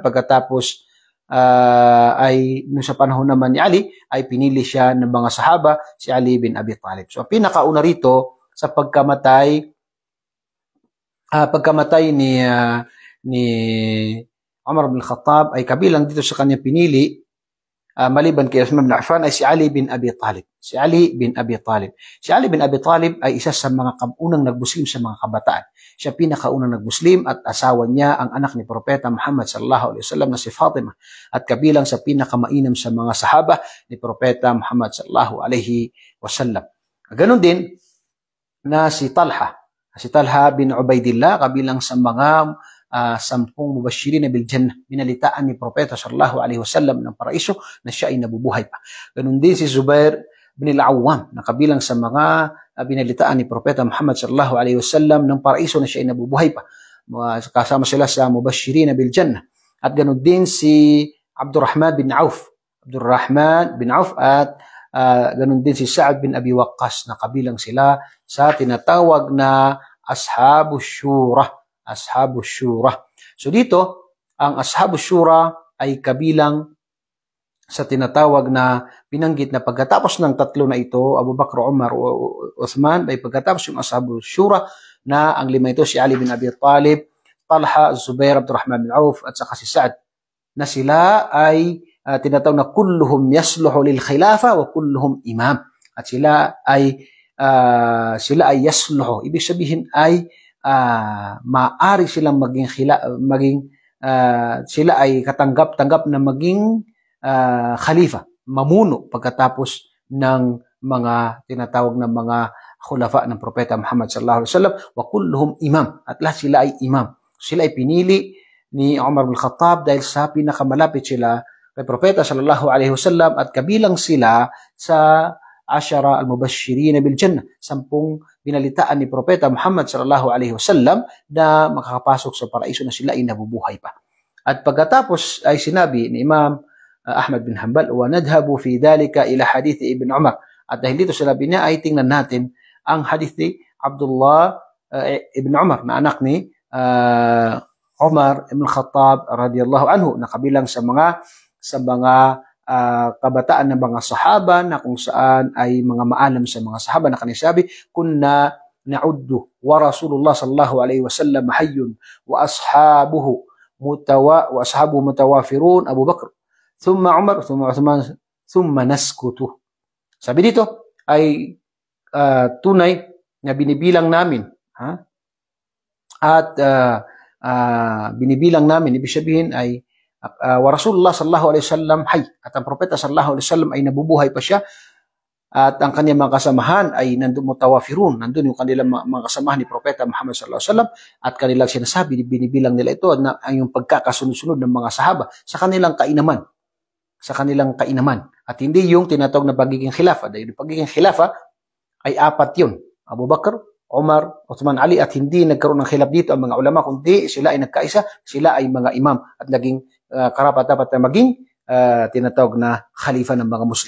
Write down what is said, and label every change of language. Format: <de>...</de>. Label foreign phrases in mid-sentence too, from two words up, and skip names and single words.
<tl>Pagkatapos ay nung sa panahon naman ni Ali ay pinili siya ng mga sahaba si Ali bin Abi Talib. So ang pinakauna rito sa pagkamatay ni Umar bin Khattab ay kabilang dito sa kanyang pinili, maliban kay Uthman bin Affan, ay si Ali bin Abi Talib. Si Ali bin Abi Talib. Si Ali bin Abi Talib ay isa sa mga unang nagmuslim sa mga kabataan. Siya pinakaunang nagmuslim at asawa niya ang anak ni Propeta Muhammad</tl> <ar>صلى الله عليه وسلم</ar> <tl>na si Fatima at kabilang sa pinakamainam sa mga sahaba ni Propeta Muhammad</tl> <ar>صلى الله عليه وسلم.</ar> <tl>Ganon din na si Talha. Si Talha bin Ubaidillah kabilang sa mga 10 mubashirin na biljannah, binalitaan ni Propeta</tl> <ar>صلى الله عليه وسلم</ar> <tl>ng paraiso na siya ay nabubuhay pa. Ganun din si Zubair bin al-Awwam na kabilang sa mga binalitaan ni Propeta Muhammad</tl> <ar>صلى الله عليه وسلم</ar> <tl>ng paraiso na siya ay nabubuhay pa. Kasama sila sa mubashirin na biljannah. At ganun din si Abdurrahman bin Auf. At ganun din si Sa'ad bin Abi Waqqas na kabilang sila sa tinatawag na Ashabu Shura. So dito, ang Ashabu Shura ay kabilang sa tinatawag na binanggit na pagkatapos ng tatlo na ito, Abu Bakr, Umar, Uthman, ay pagkatapos yung Ashabu Shura na ang lima ito, si Ali bin Abi Talib, Talha, Zubair, Abdurrahman bin Auf, at saka si Sa'ad, na sila ay tinatawag na</tl> <ar>كلهم يصلح للخلافة وكلهم إمام.</ar> <tl>At sila ay yasluhu. Ibig sabihin ay maaari silang sila ay katanggap-tanggap na maging khalifa, mamuno pagkatapos ng mga tinatawag na mga khulafa ng Propeta Muhammad</tl> <ar>صلى الله عليه وسلم، وكلهم إمام,</ar> <tl>at lahat sila ay imam. Sila ay pinili ni Umar bin Khattab dahil sa pinakamalapit sila kay Propeta</tl> <ar>صلى الله عليه وسلم</ar> <tl>at kabilang sila sa 10</tl> <ar>المبشرين بالجنة,</ar> <tl>10 binalitaan ni Propeta Muhammad</tl> <ar>صلى الله عليه وسلم</ar> <tl>na makakapasok sa paraiso na sila ay nabubuhay pa. At pagkatapos ay sinabi ni Imam Ahmad bin Hanbal,</tl> <ar>ونذهب في ذلك إلى حديث ابن عمر.</ar> <tl>At dahil dito sinabi niya ay tingnan natin ang hadith ni Abdullah ibn Umar na anak ni Umar ibn Khattab</tl> <ar>رضي الله عنه</ar> <tl>na kabilang sa mga kabataan ng mga sahaba na kung saan ay mga maalam sa mga sahaba na kanisabi,</tl> <ar>كنا نعد ورسول الله صلى الله عليه وسلم حي وأصحابه متوافرون أبو بكر ثم عمر ثم عثمان ثم نسكت.</ar> <tl>Sabi dito ay tunay na binibilang namin, at binibilang namin, ibig sabihin ay</tl> <ar>ورسول الله صلى الله عليه وسلم حي,</ar> <tl>at ang Propeta</tl> <ar>صلى الله عليه وسلم</ar> <tl>ay nabubuhay pa siya, at ang kanyang mga kasamahan ay nandun mutawafirun, nandun yung kanilang mga kasamahan ni Propeta Muhammad</tl> <ar>صلى الله عليه وسلم,</ar> <tl>at kanilang sinasabi, binibilang nila ito na ang yung pagkakasunod-sunod ng mga sahaba sa kanilang kainaman, at hindi yung tinatawag na pagiging khilafa. Dahil yung pagiging khilafa ay 4 yun, Abu Bakr, Umar, Uthman, Ali, at hindi nagkaroon ng khilaf dito ang mga ulama, kundi sila ay nagkaisa, sila ay mga imam at naging karapat-dapat na maging tinatawag na khalifa ng mga Muslim.</tl>